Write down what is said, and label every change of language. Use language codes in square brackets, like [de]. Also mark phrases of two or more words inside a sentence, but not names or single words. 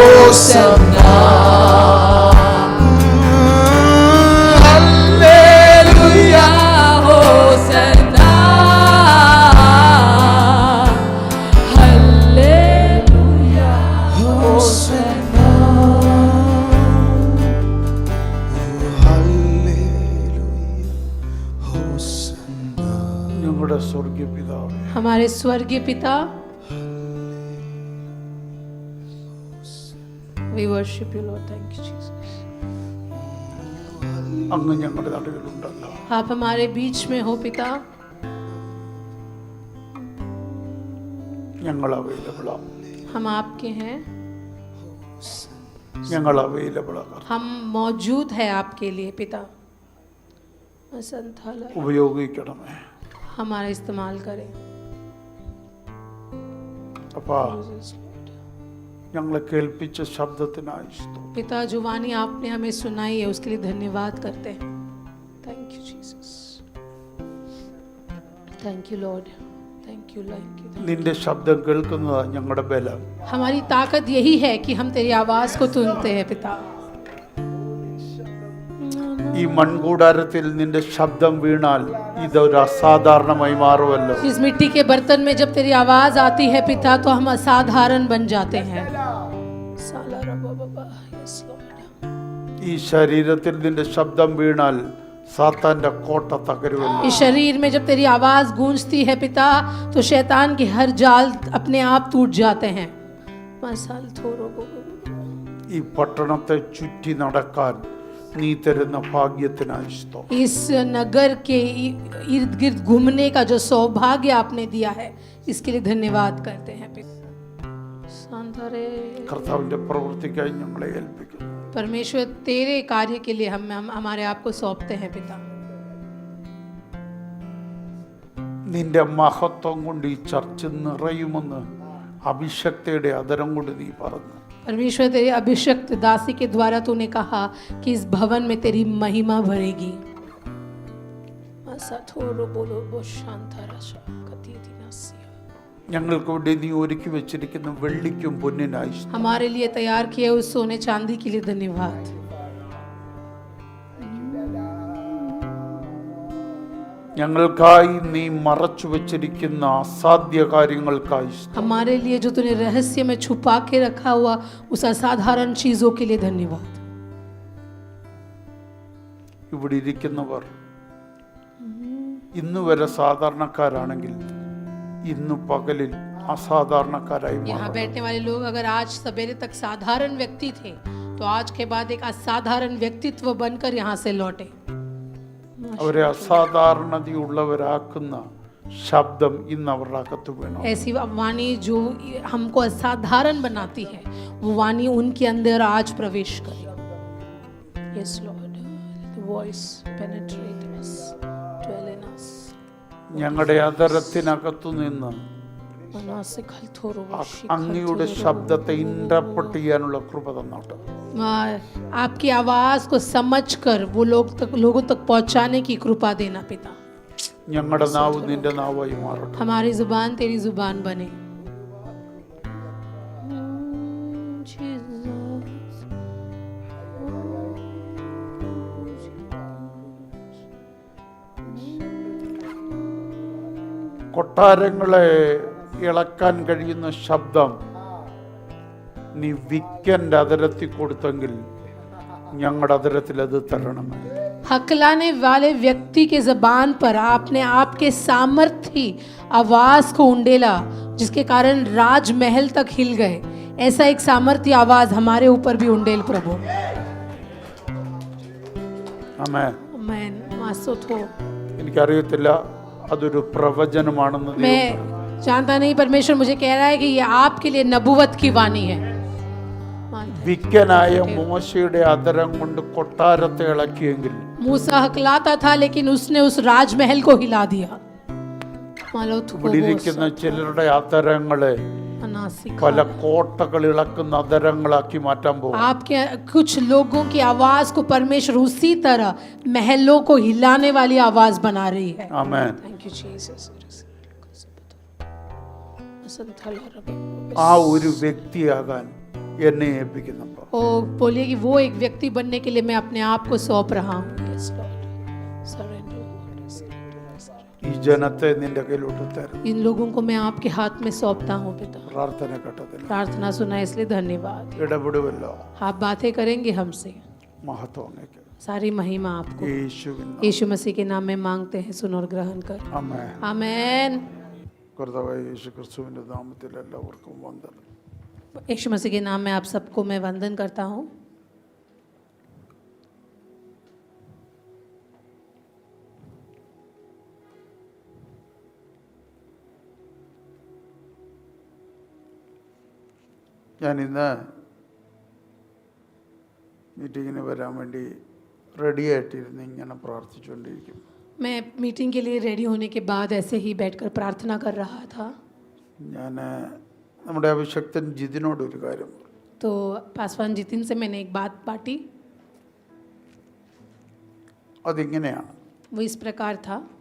[ml] ഹോസന്നാ ഹല്ലേലൂയ ഹോസന്നാ ഹല്ലേലൂയ ഹോസന്നാ ഞങ്ങളുടെ സ്വർഗീയ പിതാവേ, [hi] हमारे स्वर्गीय पिता, [en] we worship you Lord, thank you Jesus. [ml] അങ്ങ് ഞങ്ങളുടെ നടുവിലുണ്ടല്ലോ. [hi] आप हमारे बीच में हो पिता, [ml] ഞങ്ങൾ അവൈലബിളാണ്. [hi] हम आपके हैं, [ml] ഞങ്ങൾ അവൈലബിളാണ്. [hi] हम मौजूद है आपके लिए पिता. संथाला [ml] ഉപയോഗിക്കണമേ. [hi] हमारा इस्तेमाल करें. [ml] അപ്പാ, ഞങ്ങളെ കേൾപ്പിച്ച ശബ്ദത്തിനായി സ്തോത്രം. [hi] पिता, जो वाणी आपने हमें सुनाई है उसके लिए धन्यवाद करते हैं. [en] thank you Jesus, thank you Lord, thank you. [ml] നിന്റെ ശബ്ദം കേൾക്കുന്നതാണ് ഞങ്ങളുടെ ബലം. [hi] हमारी ताकत यही है कि हम तेरी आवाज को सुनते हैं पिता. [ml] ഈ മൺകൂടാരത്തിൽ നിന്റെ ശബ്ദം വീണാൽ ഇതൊരു അസാധാരണമായി മാറുമല്ലോ. [hi] इस मिट्टी के बर्तन में जब तेरी आवाज आती है पिता तो हम असाधारण बन जाते हैं. [ml] ഈ ശരീരത്തിൽ നിന്റെ ശബ്ദം വീണാൽ സാത്താന്റെ കോട്ട തകരുമല്ലോ. [hi] इस शरीर में जब तेरी आवाज गूंजती है पिता तो शैतान के हर जाल अपने आप टूट जाते हैं. [ml] ഈ പട്ടണത്തെ ചുറ്റി നടക്കാൻ നീ തരുന്ന ഭാഗ്യത്തിനായി സ്തോത്രം. [hi] इस नगर के इर्द गिर्द घूमने का जो सौभाग्य आपने दिया है इसके लिए धन्यवाद करते हैं पिता. [ml] കർത്താവിന്റെ പ്രവൃത്തിക്കായി ഞങ്ങളെ ഏൽപ്പിക്കുന്നു. [hi] परमेश्वर तेरे कार्य के लिए हम हमारे आप को सौंपते हैं पिता. [ml] നിന്റെ മഹത്വം കൊണ്ട് ഈ ചർച്ച നിറയുമെന്ന് അഭിഷക്തയുടെ അധരം കൊണ്ട് നീ പറഞ്ഞു. [hi] परमेश्वर तेरे अभिषक्त दासी के द्वारा तूने कहा कि इस भवन में तेरी महिमा भरेगी. [ml] ഞങ്ങൾക്ക് വേണ്ടി നീ ഒരുക്കി വെച്ചിരിക്കുന്ന വെള്ളിക്കും പൊന്നിനായി സ്തോത്രം. [hi] हमारे लिए तैयार किए उस सोने चांदी के लिए धन्यवाद. [ml] ഞങ്ങൾക്കായി നീ മറച്ചു വെച്ചിരിക്കുന്ന അസാധ്യ കാര്യങ്ങൾക്കായി സ്തോത്രം. [hi] हमारे लिए जो तूने रहस्य में छुपा के रखा हुआ उस असाधारण चीजों के लिए धन्यवाद. [ml] ഇവിടെ ഇരിക്കുന്നവർ ഇന്ന് വരെ സാധാരണക്കാരാണെങ്കിൽ ഇന്ന് പകലിൽ അസാധാരണക്കാരായി [hi] यहाँ [ml] മാറും. [hi] बैठने वाले लोग अगर आज सवेरे तक साधारण व्यक्ति थे तो आज के बाद एक असाधारण व्यक्तित्व बनकर यहाँ से लौटे. [ml] അവരെ അസാധാരണതയുള്ളവരാക്കുന്ന ശബ്ദം ഇന്ന് അവരുടെ അകത്ത് വേണം. [hi] ऐसी वाणी जो हमको असाधारण बनाती है वो वाणी उनके अंदर आज प्रवेश करे. [en] Yes Lord, the voice penetrate us, dwell in us. [ml] ഞങ്ങളുടെ അധരത്തിനകത്തു നിന്ന് അങ്ങയുടെ ശബ്ദത്തെ ഇന്റർപ്രറ്റ് ചെയ്യാനുള്ള കൃപ തന്നോട്ടെ. [hi] आपकी आवाज को समझकर वो लोगों तक पहुंचाने की कृपा देना पिता. [ml] ഞങ്ങളുടെ നാവ് നിന്റെ നാവായി മാറട്ടെ. [hi] हमारी जुबान तेरी जुबान बने. [ml] കൊട്ടാരങ്ങളെ ഇളക്കാൻ കഴിയുന്ന ശബ്ദം നീ വിക്കന്റെ അധരത്തിൽ കൊടുത്തെങ്കിൽ ഞങ്ങളുടെ അധരത്തിൽ അത് തരണമേ. [hi] हकलाने वाले व्यक्ति के जबान पर आपने आपके सामर्थ्य आवाज को उंडेला जिसके कारण राजमहल तक हिल गए. ऐसा एक सामर्थ्य आवाज हमारे ऊपर भी उंडेल प्रभु. [ml] ആമേൻ. [hi] आमीन. मासूत हो. [ml] എനിക്കറിയത്തില്ല അതൊരു പ്രവചനമാണെന്ന്. [hi] मैं जानता नहीं, परमेश्वर मुझे कह रहा है कि ये आपके लिए नबुवत की वाणी है. [ml] വിക്കനായ മോശയുടെ അധരം കൊണ്ട് കൊട്ടാരത്തെ ഇളക്കിയെങ്കിൽ [hi] मूसा हकलाता था लेकिन उसने उस राजमहल को हिला दिया. [ml] ഇവിടെ ഇരിക്കുന്ന ചിലരുടെ അധരങ്ങളെ പല കോട്ടകൾ ഇളക്കുന്ന അധരങ്ങളാക്കി മാറ്റാൻ പോകും. [hi] आपके कुछ लोगों की आवाज को परमेश्वर उसी तरह महलों को हिलाने वाली आवाज बना रही है. [ml] ആമേൻ. [en] thank you Jesus. [ml] ആ ഒരു വ്യക്തിയാകാൻ എന്നെ ഏൽപ്പിക്കുന്നപ്പോൾ [hi] ओ बोलिए कि वो एक व्यक्ति बनने के लिए मैं अपने आप को सौंप रहा हूँ. [en] Yes, Lord. Surrender. [ml] ഈ ജനത്തെ നിന്റെ കയ്യിലോട്ട് തരും. [hi] इन लोगों को मैं आपके हाथ में सौंपता हूँ पिता. [ml] പ്രാർത്ഥന കേട്ടതിൽ [hi] प्रार्थना सुना इसलिए धन्यवाद. [ml] ഇടപെടുവല്ലോ. [hi] आप बातें करेंगे हमसे. [ml] മഹത്വം അങ്ങേക്ക്. [hi] सारी महिमा आपको [ml] യേശുവിൻ [hi] यीशु मसीह के नाम में मांगते हैं. सुन और ग्रहण कर. [ml] ആമേൻ. [hi] आमेन. [ml] കർത്താവായ യേശു ക്രിസ്തുവിന്റെ നാമത്തിൽ എല്ലാവർക്കും വന്ദനം. [hi] यीशु मसीह के नाम में आप सबको मैं वंदन करता हूँ. [ml] ഞാൻ ഇന്ന് മീറ്റിങ്ങിന് വരാൻ വേണ്ടി റെഡി ആയിട്ടിരുന്ന് ഇങ്ങനെ പ്രാർത്ഥിച്ചുകൊണ്ടിരിക്കും. [hi] मैं मीटिंग के लिए रेडी होने के बाद ऐसे ही बैठकर प्रार्थना कर रहा था. [ml] ഞാൻ നമ്മുടെ അഭിഷക്തൻ ജിതിനോട് ഒരു കാര്യം പറഞ്ഞു. [hi] तो पासवान जितिन से मैंने एक बात बांटी. [ml] അതിങ്ങനെയാണ്. [hi] वो इस प्रकार था.